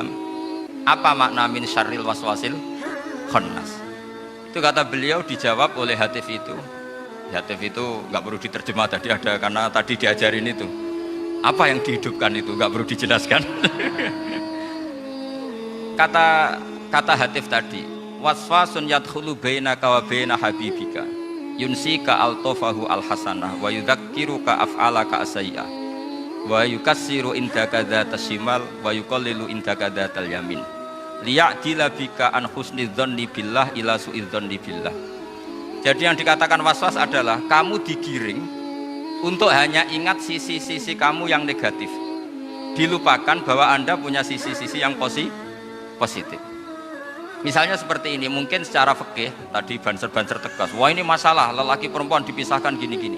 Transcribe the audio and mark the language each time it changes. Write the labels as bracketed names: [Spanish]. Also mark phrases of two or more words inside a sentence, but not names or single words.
[Indonesian] Apa makna [Arabic] من شر الوسواس الخناس? [Indonesian] Itu kata beliau dijawab oleh hatif itu. Hatif itu nggak perlu diterjemah tadi ada, karena tadi diajarin itu. Apa yang dihidupkan itu nggak perlu dijelaskan. kata hatif tadi, [Arabic] وسواس يدخل بينك وبين حبيبك ينسيك ألطافه الحسنة ويذكرك أفعالك السيئة ويكثر عندك ذات الشمال ويقلل عندك ذات اليمين ليعدل بك عن حسن الظن بالله إلى سوء الظن بالله. [Indonesian] Jadi yang dikatakan waswas adalah kamu digiring untuk hanya ingat sisi-sisi kamu yang negatif, dilupakan bahwa Anda punya sisi-sisi yang positif. Misalnya seperti ini, mungkin secara fikih tadi banser-banser tegas, wah ini masalah lelaki perempuan dipisahkan gini-gini.